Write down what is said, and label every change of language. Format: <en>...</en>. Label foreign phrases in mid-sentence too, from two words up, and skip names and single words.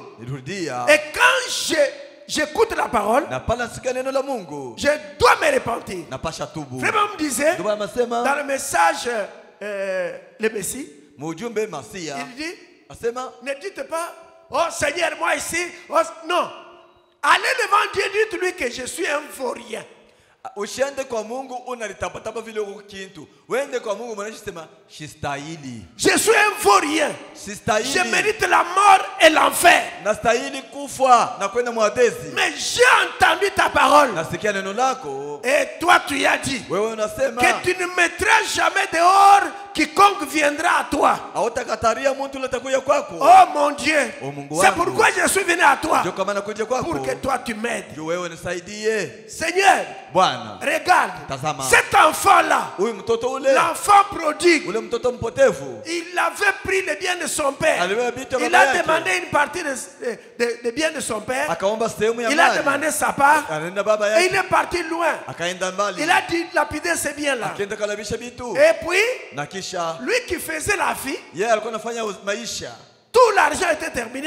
<fr>Et quand j'écoute la parole, je dois me repentir. Vraiment me disait dans le message le Messie, il dit, ne dites pas, oh Seigneur, moi ici, oh, non, allez devant Dieu, dites-lui que je suis un vaurien.</fr> <sw>Usiende kwa Mungu unalitapatapa vile uko kintu. Wende kwa Mungu mwanasema sistahili.</sw> <fr>Je suis un vaurien.</fr> <sw>Sistahili.</sw> <fr>Je mérite la mort et l'enfer.</fr> <sw>Nastahili kufa na kwenda mwadezi.</sw> <fr>Mais j'ai entendu ta parole.</fr> <sw>Nasikia neno lako.</sw> <fr>Et toi tu as dit</fr> <sw>wewe unasema</sw> <fr>que tu ne mettras jamais dehors quiconque viendra à toi.</fr> <sw>Hautakataria mtu atakuja kwako.</sw> <fr>Oh mon Dieu.</fr> <sw>Oh, Mungu</sw> <fr>c'est pourquoi je suis venu à toi.</fr> <sw>Ndio kama nakuja kwako.</sw> <fr>Pour que toi tu m'aides.</fr> <sw>Ndio wewe nisaidie.</sw> <fr>Seigneur.</fr> <sw>Bwana.</sw> <fr>Regarde.</fr> <sw>Tazama.</sw> <fr>Cet enfant là.</fr> <sw>Huyu mtoto ule.</sw> <fr>L'enfant prodigue.</fr> <sw>Ule mtoto mpotevu.</sw> <fr>Il avait pris le bien de son père. Il a demandé une partie de bien de son père. Il a demandé sa part. Et il est parti loin. Il a dit lapider ces biens là. Et puis lui qui faisait la vie, tout l'argent était terminé.</fr>